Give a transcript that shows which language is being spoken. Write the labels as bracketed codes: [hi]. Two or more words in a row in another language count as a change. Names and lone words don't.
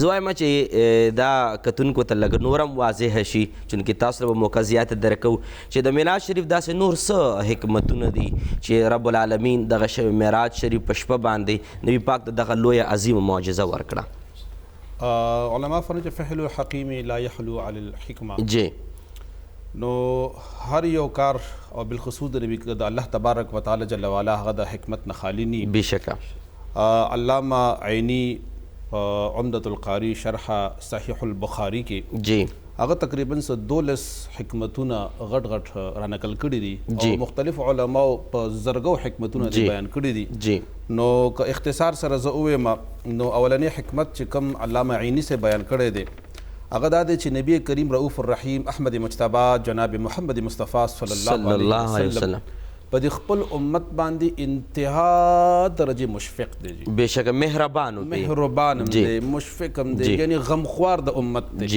[ps] زه وایم چې دا کتونکو ته لږ نورم واضح شي، چونکې تاسو له به موقع زیاته درکو چې د معراج شریف داسې نور څه حکمتونه دي چې رب العالمین دغه معراج شریف په شپه باندې نبی پاک ته دغه لویه عظیمه معجزه ورکړه. [ar] علما فرمایي چې فعل الحکیم لا یخلو علی الحکمه. [ps] جی. نو هر یو کار او بالخصوص د نبی د الله [ar] تبارک وتعالى جل وعلا [ps] هغه د حکمت نه خالی نی. بشکه علامہ عینی عمدة القاری شرح صحیح البخاری کې جی هغه تقریبا 12 حکمتونه غټ غټ را نقل کړي دي او مختلف علماو په زرګو حکمتونه بیان کړي دي. جی نو که اختصار سره زه ووایم نو اولنی حکمت چې کوم علامه عینی سے بیان کړی دی هغه دا دی چې نبی کریم رؤوف الرحیم احمد مجتبی جناب محمد مصطفی [ar] صلی الله علیه وسلم [ps] په د خپل امت باندې انتها درجه مشفق دی. بشکه مهربان دی مشفق هم دی یعنی غمخوار د امت دی.